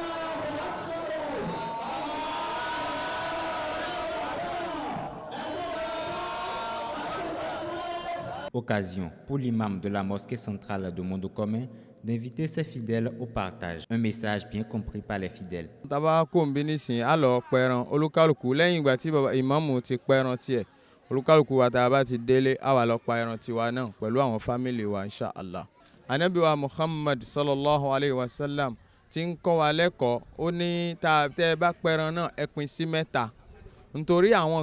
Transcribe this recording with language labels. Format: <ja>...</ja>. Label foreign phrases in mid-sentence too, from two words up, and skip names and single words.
<fr>Occasion pour l'imam de la mosquée centrale de Mondo commun d'inviter ses fidèles au partage. Un message bien compris par les fidèles.</fr> <yo>Taba ko nbi nísìn á lọ pẹran olúkálùkù lẹ́yìn ìgbà tí ìmáàmù ti pẹran tiẹ̀ olúkálùkù wa tá a bá ti délé á wá lọ pa ẹran tiwa náà pẹ̀lú àwọn fámìlì wa inshallah. Ànábì wa Muhammad</yo> <ar>صلى الله عليه وسلم</ar> <yo>ti ń kọ́ wa lẹ́kọ̀ọ́ ó ní tá ẹ bá pẹran náà ẹ pín sí mẹ́ta nítorí àwọn</yo>